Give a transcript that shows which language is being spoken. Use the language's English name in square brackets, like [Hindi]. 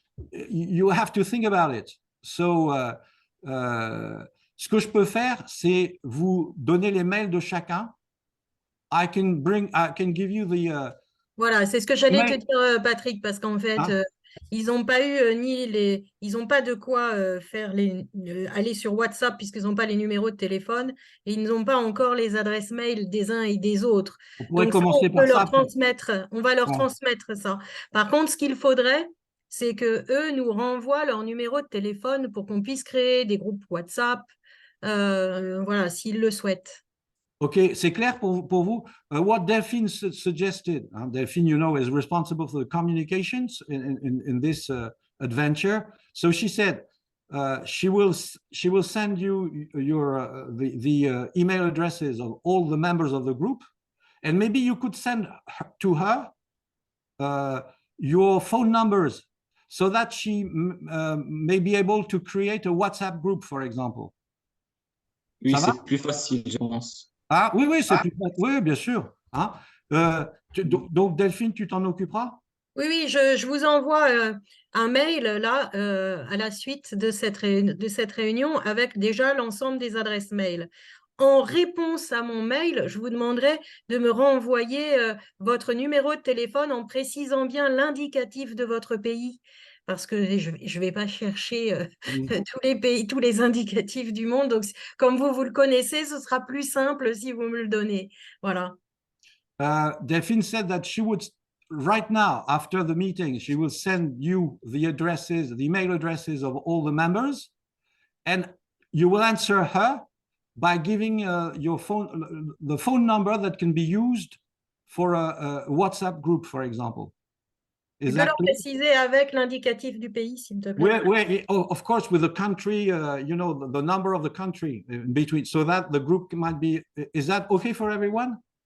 [English] You have to think about it. [French] So, ce que je peux faire, c'est vous donner les mails de chacun. [English] I can give you the. [French] Voilà, c'est ce que j'allais te dire, Patrick, parce qu'en fait, Hein? ils n'ont pas eu ils n'ont pas de quoi aller sur WhatsApp puisqu'ils n'ont pas les numéros de téléphone et ils n'ont pas encore les adresses mail des uns et des autres. On pourrait Donc, commencer par ça. on va leur Ouais. transmettre ça. Par contre, ce qu'il faudrait, c'est que eux nous renvoient leur numéro de téléphone pour qu'on puisse créer des groupes WhatsApp, voilà, s'ils le souhaitent. OK, c'est clair pour vous? [English] What Delphine suggested, Delphine, you know, is responsible for the communications in this adventure. So she said she will send you the email addresses of all the members of the group, and maybe you could send to her your phone numbers so that she may be able to create a WhatsApp group, for example. [French] Oui, c'est plus facile, je pense. Ah, oui, c'est plus facile. Oui, bien sûr. Hein. Donc, Delphine, tu t'en occuperas? Oui, je vous envoie un mail là à la suite de cette réunion avec déjà l'ensemble des adresses mail. En réponse à mon mail, je vous demanderai de me renvoyer votre numéro de téléphone en précisant bien l'indicatif de votre pays. Parce que je ne vais pas chercher tous les pays, tous les indicatifs du monde. Donc, comme vous le connaissez, ce sera plus simple si vous me le donnez. Voilà. [English] Delphine said that she would, right now, after the meeting, she will send you the addresses, the email addresses of all the members, and you will answer her by giving your phone, the phone number that can be used for a WhatsApp group, for example. [French] Tu peux leur préciser avec l'indicatif du pays, s'il te plaît. [English] Of course, with the country, you know, the number of the country in between, so that the group might be. Is that okay for everyone?